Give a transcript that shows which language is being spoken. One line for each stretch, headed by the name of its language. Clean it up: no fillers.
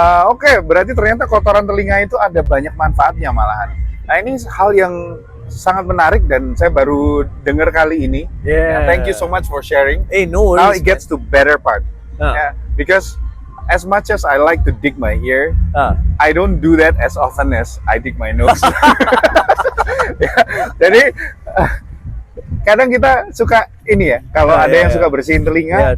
Indonesian: Oke, berarti ternyata kotoran telinga itu ada banyak manfaatnya malahan. Nah, ini hal yang sangat menarik dan saya baru dengar kali ini.
English: Yeah. Thank you so much for sharing. No worries. Now it gets to better part. Because as much as I like to dig my ear, I don't do that as often as I dig my nose.
Indonesian: Jadi kadang kita suka ini ya, kalau ada yang suka bersihin telinga,